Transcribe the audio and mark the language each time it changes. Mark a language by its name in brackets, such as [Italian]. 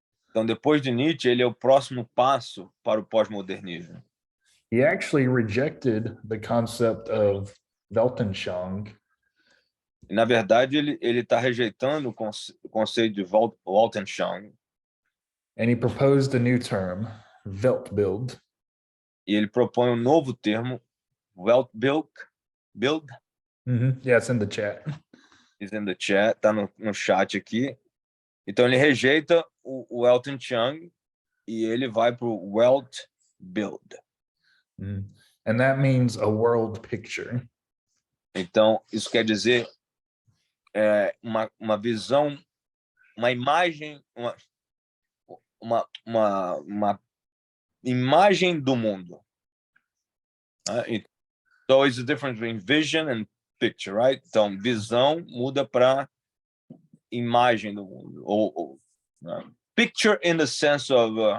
[Portuguese] Então, depois de Nietzsche, ele é o próximo passo para o pós-modernismo. [English] He actually rejected the concept of Weltanschauung. [Portuguese] Na verdade, ele está rejeitando o conceito de Weltanschauung. [English] And he proposed a new term, Weltbild. [Portuguese] E ele propõe um novo termo, Weltbild. [English] Yeah, it's in the chat. It's in the chat, [Portuguese] tá no chat aqui. Então ele rejeita o Weltanschauung e ele vai para o Weltbild. [English] And that means a world picture. [Portuguese] Então isso quer dizer uma visão, uma imagem, uma imagem do mundo. [English] So it's the difference between vision and picture, right? [Portuguese] Então, visão muda para imagem do mundo. [English] Or picture in the sense of